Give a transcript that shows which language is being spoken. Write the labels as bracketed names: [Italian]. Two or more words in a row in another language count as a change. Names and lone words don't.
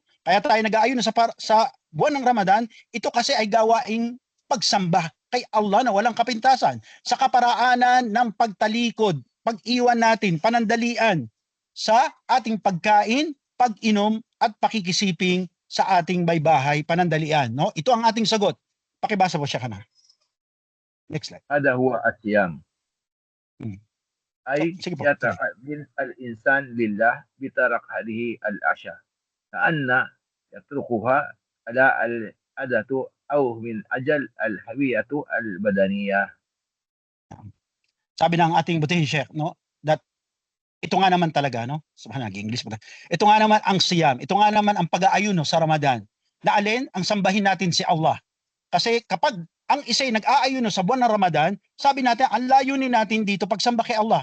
[Filipino] Kaya tayo nag-aayuno sa buwan ng Ramadan, ito kasi ay gawaing pagsamba kay Allah na walang kapintasan sa kaparaanan ng pagtalikod, pag-iwan natin, panandalian sa ating pagkain, pag-inom at pakikisiping sa ating may bahay, panandalian. No? Ito ang ating sagot. Pakibasa po siya kana. [English] Next slide. [Arabic] هذا هو الصيام أي [Filipino] Sige po, tuloy. [Arabic] يتعبد الإنسان لله بترك هذه الأشياء كأن يتركها على العادة أو من أجل الهوية البدنية. [Filipino] Sabi ng ating butihing Sheikh, no, that ito nga naman talaga, no, subhanallah, English mo. Ito nga naman ang siyam, ito nga naman ang pag-aayuno sa Ramadan. Na alin ang sambahin natin si Allah. Kasi kapag ang isa'y nag-aayuno sa buwan ng Ramadan, sabi natin, ang layunin natin dito pagsamba kay Allah.